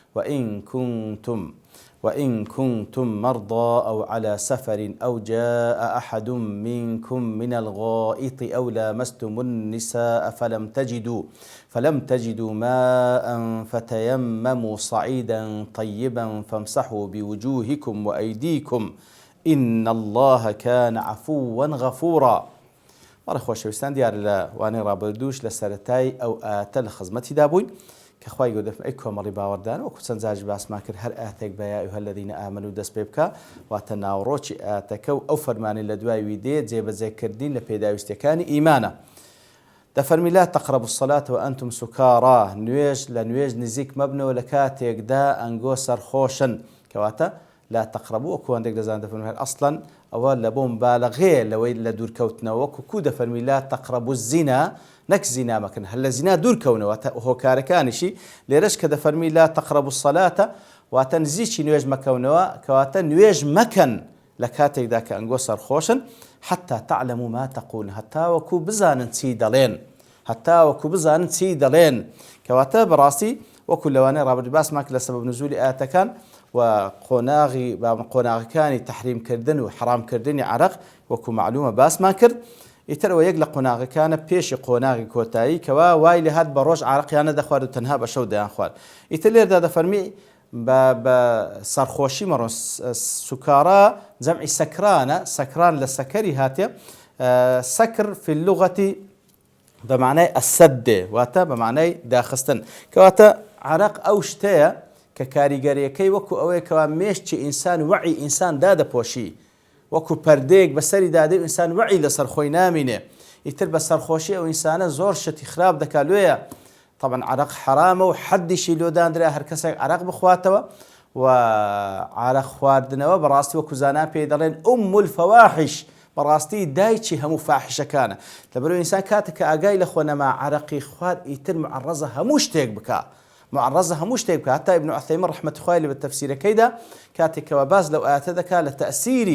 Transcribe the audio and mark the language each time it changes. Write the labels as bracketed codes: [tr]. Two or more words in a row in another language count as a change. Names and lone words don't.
[ar] وإن كنتم مرضى أو على سفر أو جاء أحد منكم من الغائط أو لامستم النساء فلم تجدوا ماء فتيمموا صعيدا طيبا فامسحوا بوجوهكم وأيديكم إن الله كان عفوا غفورا. [ckb] بەڕێ خۆشەویستان دیارە لە وانەی ڕابردووش لە سەرەتای ئەو ئاتە لە خزمەتی دابووین کە خوای گەورە دەفەرمێ ئەی کۆمەڵی باوەڕدان وەکو چەند جار باسمان کرد هەر ئاتێک بە [ar] یا ئەیها الذین ئامنوا [ckb] دەست پێ بکە واتە ناوڕۆکی ئاتەکە و ئەو فەرمانەی لە دوای دێ جێبەجێکردین لە پێداویستیەکانی ئیمانە. دەفەرمی [ar] لا تقربوا الصلاة وأنتم سكارى [ckb] نوێژ لە نوێژ نزیک مەبنەوە لە کاتێکدا ئەنگۆ سەرخۆشن کەواتە لا تقربوا وەکو هەندێک دەزانن دەفەرمێ ئەسڵەن ئەوە لە بۆ مبالەغەیە لەوەی لە دوورکەوتنەوە وەکو دەفەرمی [ar] لا تقربوا الزنا [ckb] نەک زینا مەکەن هەر لە زینا دوورکەونەوە هۆکارەکانیشی لێرەش کە دەفەرمی [ar] لا تقربوا الصلاة [ckb] واتە نزیکی نوێژ مەکەونەوە کەواتە نوێژ مەکەن لە کاتێکدا کە ئەنگۆ سەرخۆشن [ar] حتى تعلموا ما تقول [ckb] هەتا وەکو بزانن چی دەڵێن کەواتە بەڕاستی وەکو لەوانەیە ڕابردوو باسمان کرد لە سەبەب نزولی ئاەتەکان و قۆناغەکانی تەحریمکردن و حرامکردنی عەرەق وەکو معلومە باسمان کرد. ئیترەوە یەک لە قۆناغەکانە پێشی قۆناغی کۆتایی کەوا وای لە هات بە ڕۆژ عەرەقیان نەدەخوارد و تەنها بە شەو دەیان خوارد. ئیتر لێردا دەفەرمی بە سەرخۆشی مەڕۆن سوکارا جەمعی سەکرانە سەکران لە سەکەری هاتێ [ar] سەکر في اللغة [ckb] بمعنای ئەسەدێ واتە بەمعنای داخستن کەواتە عەرەق ئەو شتەیە کە کاریگەریەکەی وەکو ئەوەیە کەوا مێشتی ئینسان وعی ئینسان دادەپۆشی وەکو پەردەیەک بەسەری دادێ و ئینسان وعی لەسەر خۆی نامینێ. ئیتر بە سەرخۆشی ئەو ئینسانە زۆر شتی خراپ دەکات لێیە طبعا عەرەق حرامە و حەدیشی لۆدانرا هەر کەسێک عەرەق بخواتەوە و عەرەق خواردنەوە بەڕاستی وەکو زانان پێی دەڵێن [ar] ئوم الفەواحش [ckb] بەڕاستی دایکی هەموو فاحشەکانە لەبەرەوەی ئینسان کاتێک کە ئاگای لە خۆ نەما عەرەقی خوارد ئیتر معڕەزە هەموو شتێک بکە هەتا ئیبن عوثەیمین ڕەحمەتی خوای لێ بە تەفسیرەکەیدا کاتێکەوە باز لەو ئاەتە دەکات لە تەئسیری